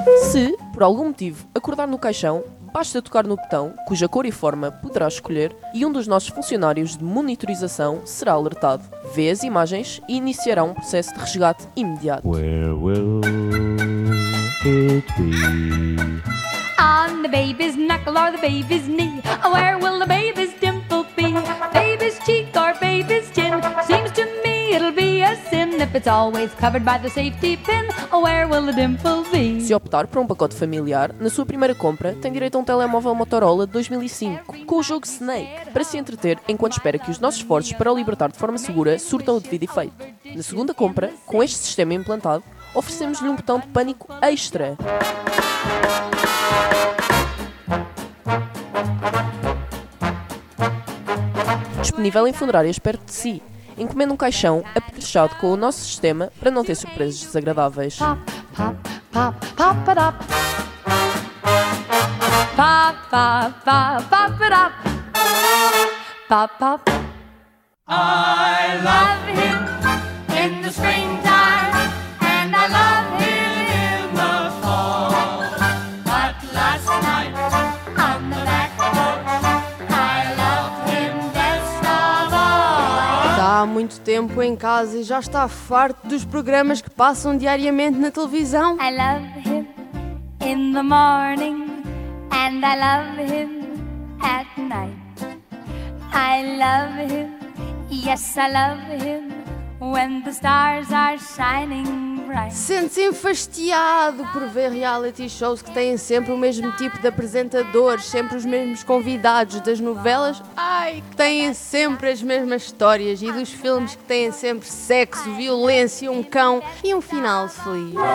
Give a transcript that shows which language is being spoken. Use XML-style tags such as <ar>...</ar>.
<pt>Se, por algum motivo, acordar no caixão, basta tocar no botão, cuja cor e forma poderá escolher, e um dos nossos funcionários de monitorização será alertado. Vê as imagens e iniciará um processo de resgate imediato.</pt> <en>Where will it be? On the baby's knuckle or the baby's knee, where will the baby's dimple be? Baby's cheek or baby's chin, seems to me it'll be a sin if it's always covered by the safety pin. Where will the dimple be?</en> <pt>Se optar por um pacote familiar, na sua primeira compra tem direito a um telemóvel Motorola de 2005 com o jogo Snake, para se entreter enquanto espera que os nossos esforços para o libertar de forma segura surtam o devido efeito. Na segunda compra, com este sistema implantado, oferecemos-lhe um botão de pânico extra. Disponível em funerárias perto de si. Encomenda um caixão apetrechado com o nosso sistema para não ter surpresas desagradáveis. Pop, pop, pop, pop, pop, pop. pa pa pa pa pa pa pa pa.</pt> <en>I love him in the springtime, and I love him in the fall. But last night on the back porch, I love him best of all.</en> <pt>Está há muito tempo em casa e já está farto dos programas que passam diariamente na televisão.</pt> <en>I love him in the morning, and I love him at night. I love him, yes, I love him, when the stars are shining bright.</en> <pt>Sente-se enfastiado por ver reality shows que têm sempre o mesmo tipo de apresentadores, sempre os mesmos convidados das novelas, ai, que têm sempre as mesmas histórias, e dos filmes que têm sempre sexo, violência, um cão e um final feliz.</pt>